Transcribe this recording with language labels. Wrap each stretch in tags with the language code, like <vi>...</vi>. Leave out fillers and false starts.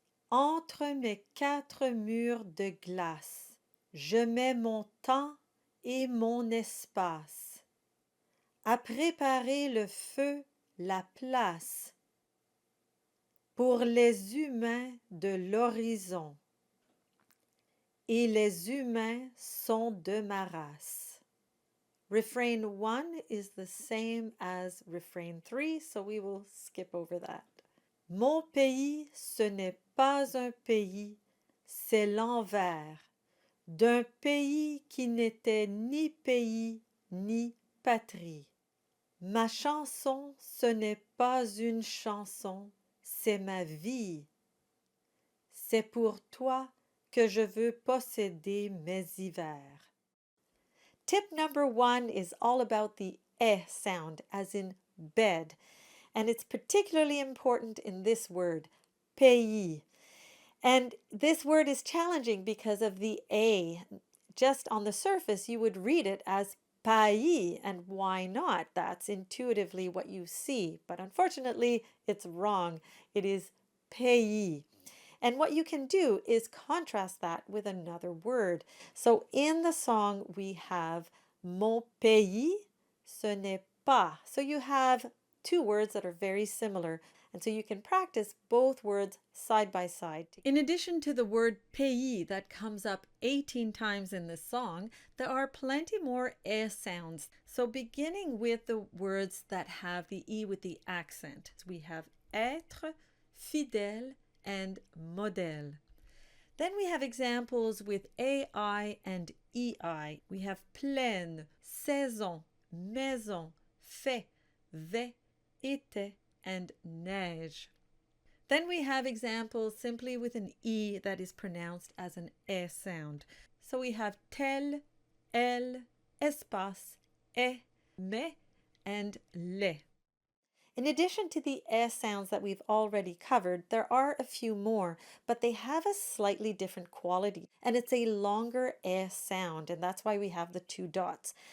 <fr>Entre mes quatre murs de glace, je mets mon temps et mon espace à préparer le feu, la place pour les humains de l'horizon. Et les humains sont de ma race.</fr> <en>Refrain 1 is the same as refrain 3, so we will skip over that.</en> <fr>Mon pays, ce n'est pas un pays, c'est l'envers d'un pays qui n'était ni pays ni patrie. Ma chanson, ce n'est pas une chanson, c'est ma vie. C'est pour toi que je veux posséder mes hivers.</fr> <en>Tip number 1 is all about the eh sound, as in bed, and it's particularly important in this word, pays. And this word is challenging because of the a. Just on the surface, you would read it as pays, and why not? That's intuitively what you see, but unfortunately, it's wrong. It is pays. And what you can do is contrast that with another word. So in the song, we have</en> <fr>Mon pays, ce n'est pas.</fr> <en>So you have two words that are very similar. And so you can practice both words side by side. In addition to the word pays that comes up 18 times in this song, there are plenty more eh sounds. So beginning with the words that have the e with the accent, we have être, fidèle, and modèle. Then we have examples with AI and EI. We have plaine, saison, maison, fait, vais, été, and neige. Then we have examples simply with an E that is pronounced as an E sound. So we have tel, elle, espace, et, mais, and le. In addition to the S sounds that we've already covered, there are a few more, but they have a slightly different quality, and it's a longer S sound, and that's why we have the two dots.</en>